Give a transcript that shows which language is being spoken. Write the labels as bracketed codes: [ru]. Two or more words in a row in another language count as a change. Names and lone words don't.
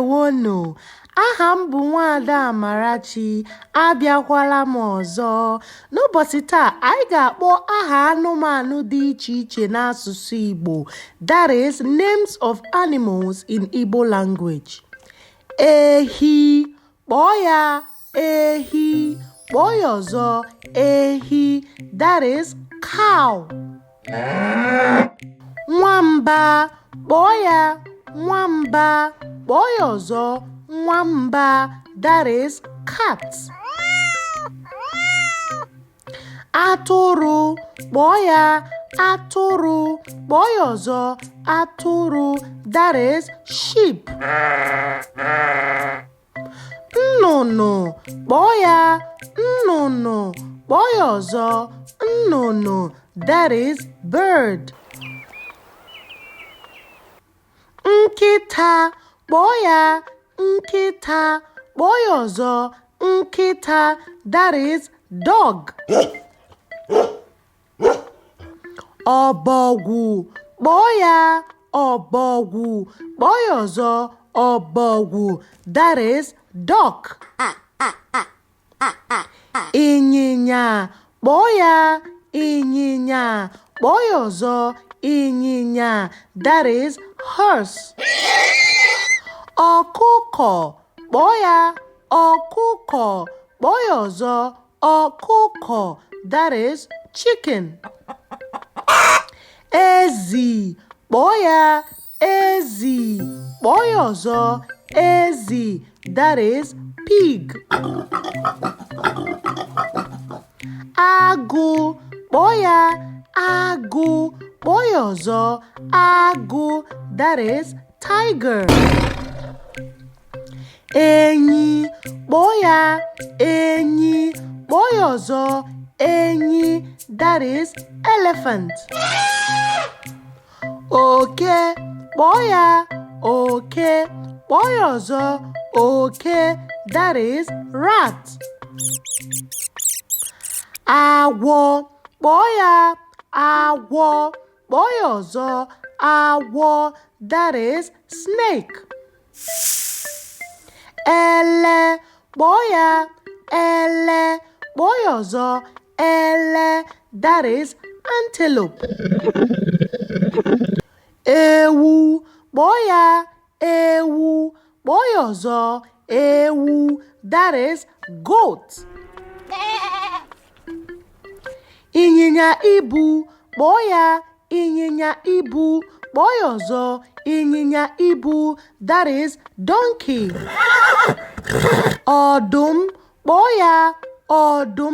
[ig] Ndeewonu. Aha m bụ Nwaada Amarachi, abịakwala m ọzọ. N'ụbọchị taa, anyị ga-akpọ aha anụmanụ dị iche iche n'asụsụ Igbo. [en] That is, names of animals in Igbo language. [ig] Ehi, kpọọ ya ehi. Kpọọ ya ọzọ, ehi. [en] That is, cow. [ig] Nwamba, kpọọ ya nwamba. Kpọọ ya ọzọ, nwamba. [en] That is, cat. [ig] Atụrụ, kpọọ ya atụrụ. Kpọọ ya ọzọ, atụrụ. [en] That is, sheep. [ig] Nnụnụ, kpọọ ya nnụnụ. Kpọọ ya ọzọ, nnụnụ. [en] That is, bird. [ig] Nkịta, kpọọ ya nkịta. Kpọọ ya ọzọ, nkịta. [en] That is, dog. [ig] Ọbọgwụ, kpọọ ya ọbọgwụ. Kpọọ ya ọzọ, ọbọgwụ. [en] That is, duck. [ig] Ịnyịnya, kpọọ ya ịnyịnya. Kpọọ ya ọzọ, ịnyịnya. [en] That is, horse. [ig] Ọkụkọ, kpọọ ya ọkụkọ. Kpọọ ya ọzọ, ọkụkọ. [en] That is, chicken. [ig] Ezi, kpọọ ya ezi. Kpọọ ya ọzọ, ezi. [en] That is, pig. [ig] Agụ, kpọọ ya agụ. Kpọọ ya ọzọ, agụ. [en] That is, tiger. [ig] Enyi, kpọọ ya enyi. Kpọọ ya ọzọ, enyi. [en] That is, elephant. [ig] Oke, kpọọ ya oke. Kpọọ ya ọzọ, oke. [en] That is, rat. [ig] Agwọ, kpọọ ya agwọ. Kpọọ ya ọzọ, agwọ. [en] That is, snake. [ig] Ele, kpọọ ya ele. Kpọọ ya ọzọ, ele. [en] That is, antelope. [ig] Ewu, kpọọ ya ewu. Kpọọ ya ọzọ, ewu. [en] That is, goat. [ig] Ịnyịnya ibu, kpọọ ya ịnyịnya ibu. Kpọọ ya ọzọ, ịnyịnya ibu. [en] That is, donkey. [ig] Ọdụm, kpọọ ya ọdụm.